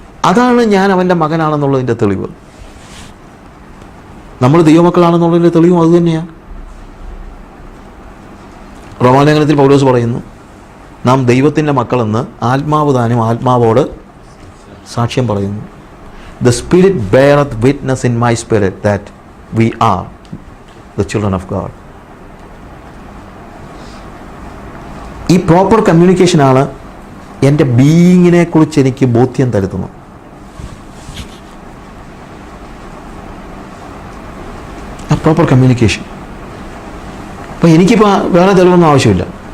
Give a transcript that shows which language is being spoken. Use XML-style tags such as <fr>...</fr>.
<ml>അതാണ് ഞാൻ അവൻ്റെ മകനാണെന്നുള്ളതിൻ്റെ തെളിവ്. നമ്മൾ ദൈവമക്കളാണെന്നുള്ളതിൻ്റെ തെളിവും അതുതന്നെയാണ്. റോമാലേഖനത്തിൽ പൗലോസ് പറയുന്നു, നാം ദൈവത്തിൻ്റെ മക്കളെന്ന് ആത്മാവ് താനും ആത്മാവോട് സാക്ഷ്യം പറയുന്നു.</ml> <en>The Spirit beareth witness in my spirit that we are the children of God.</en> <ml>ഈ പ്രോപ്പർ കമ്മ്യൂണിക്കേഷനാണ് എൻ്റെ ബീയിങ്ങിനെ കുറിച്ച് എനിക്ക് ബോധ്യം തരുത്തുന്നത്. ആ പ്രോപ്പർ കമ്മ്യൂണിക്കേഷൻ. അപ്പോൾ എനിക്കിപ്പോൾ വേറെ തെളിവൊന്നും ആവശ്യമില്ല.</ml>